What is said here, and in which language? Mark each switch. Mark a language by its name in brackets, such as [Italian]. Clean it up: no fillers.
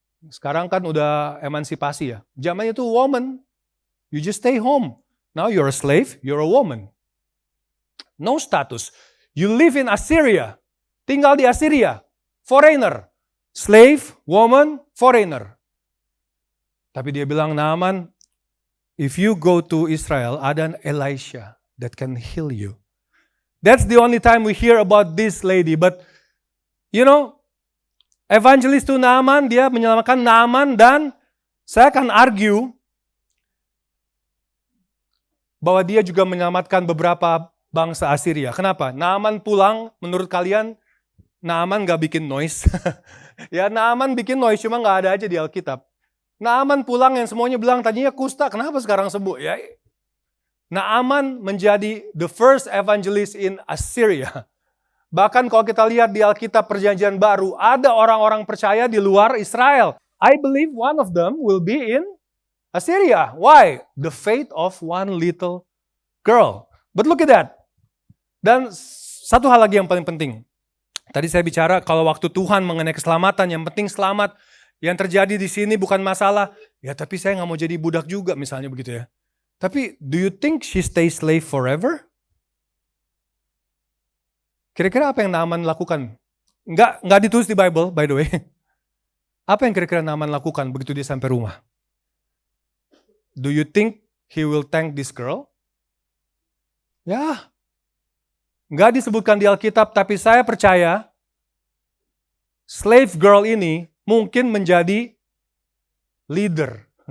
[Indonesian] Sekarang kan udah emansipasi ya. Zaman itu [English] woman. You just stay home. Now you're a slave, you're a woman. No status. You live in Assyria. [Indonesian] Tinggal di Assyria. [English] Foreigner. Slave, woman, foreigner. [Indonesian] Tapi dia bilang, [English] Naaman, if you go to Israel, ada an Elisha that can heal you. That's the only time we hear about this lady. But, evangelist to Naaman, [Indonesian] dia menyelamatkan Naaman, dan saya akan argue bahwa dia juga menyelamatkan beberapa bangsa Assyria. Kenapa? Naaman pulang, menurut kalian, Naaman gak bikin noise. Ya, Naaman bikin noise, cuma gak ada aja di Alkitab. Naaman pulang yang semuanya bilang, tadinya kusta, kenapa sekarang sembuh? Ya, Naaman menjadi [English] the first evangelist in Assyria. [Indonesian] Bahkan kalau kita lihat di Alkitab Perjanjian Baru, ada orang-orang percaya di luar Israel. [English] I believe one of them will be in Assyria. Why? The faith of one little girl. But look at that. [Indonesian] Dan satu hal lagi yang paling penting. Tadi saya bicara kalau waktu Tuhan mengenai keselamatan, yang penting selamat. Yang terjadi di sini bukan masalah. Ya tapi saya nggak mau jadi budak juga misalnya begitu ya. [English] Tapi do you think she stays slave forever? [Indonesian] Kira-kira apa yang Naaman lakukan? Nggak ditulis di Bible, [English] by the way. [Indonesian] Apa yang kira-kira Naaman lakukan begitu dia sampai rumah? [English] Do you think he will thank this girl? [Indonesian] Ya. Nggak disebutkan di Alkitab, tapi saya percaya slave girl ini mungkin menjadi leader.